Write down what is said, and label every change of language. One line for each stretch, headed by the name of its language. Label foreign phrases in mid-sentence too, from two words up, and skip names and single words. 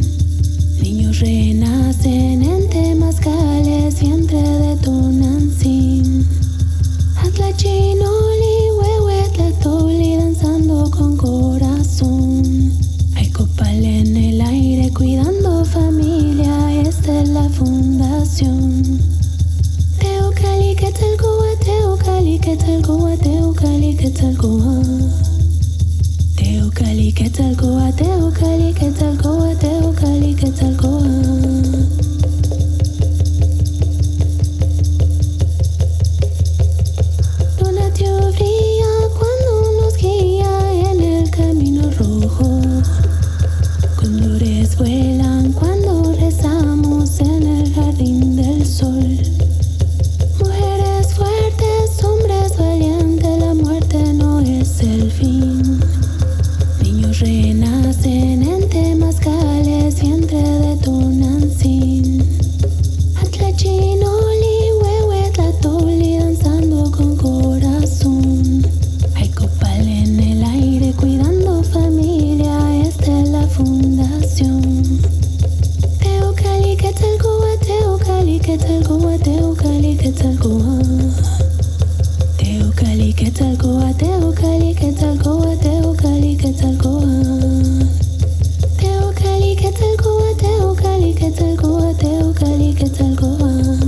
Spanish: Niños renacen en temazcales, vientre de Tonantzin.
Nahuatl languages: Atlachinoli, huehuetlatoli,
Spanish: danzando con corazón. Hay copal en el aire, cuidando familia, esta es la fundación.
Nahuatl languages: Teocalli, Quetzalcóatl, Teocalli, Quetzalcóatl, Teocalli, Quetzalcóatl. Teocalli, Quetzalcóatl, Teocalli, Quetzalcóatl, Teocalli, Quetzalcóatl.
Spanish: Donatio brilla cuando nos guía en el camino rojo. Condores vuelan cuando rezamos en el jardín del sol. Mujeres fuertes, hombres valientes, la muerte no es el fin. Niños renacen en temazcales, vientre de Tonantzin.
Nahuatl languages: Atlachinoli, huehuetlatoli,
Spanish: danzando con corazón. Hay copal en el aire, cuidando familia, esta es la fundación.
Nahuatl languages: Teocalli, Quetzalcóatl, Teocalli, Quetzalcóatl, Teocalli, Quetzalcóatl. Teocalli, Quetzalcóatl, Teocalli, Quetzalcóatl, Teocalli, Quetzalcóatl. Teocalli, Quetzalcóatl, Teocalli, Quetzalcóatl, Teocalli, Quetzalcóatl.